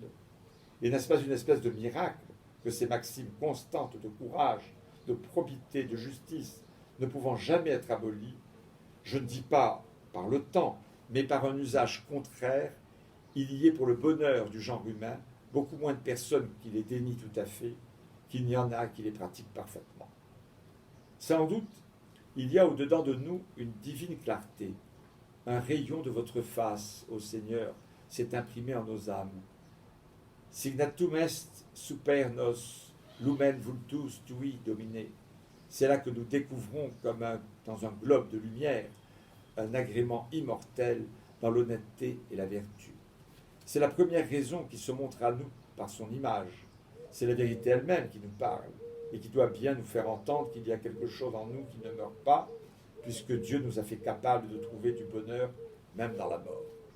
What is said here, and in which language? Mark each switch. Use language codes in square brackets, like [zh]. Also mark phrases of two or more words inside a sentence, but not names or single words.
[fr] Et n'est-ce pas une espèce de miracle que ces maximes constantes de courage, de probité, de justice, ne pouvant jamais être abolies, je ne dis pas par le temps, mais par un usage contraire, il y ait pour le bonheur du genre humain beaucoup moins de personnes qui les dénient tout à fait qu'il n'y en a qui les pratiquent parfaitement. Sans doute, il y a au-dedans de nous une divine clarté. Un rayon de votre face, ô Seigneur, s'est imprimé en nos âmes. [la] Signatum est super nos lumen vultus tui domine. [fr] C'est là que nous découvrons, comme dans un globe de lumière, un agrément immortel dans l'honnêteté et la vertu. C'est la première raison qui se montre à nous par son image. C'est la vérité elle-même qui nous parle et qui doit bien nous faire entendre qu'il y a quelque chose en nous qui ne meurt pas, puisque Dieu nous a fait capables de trouver du bonheur même dans la mort.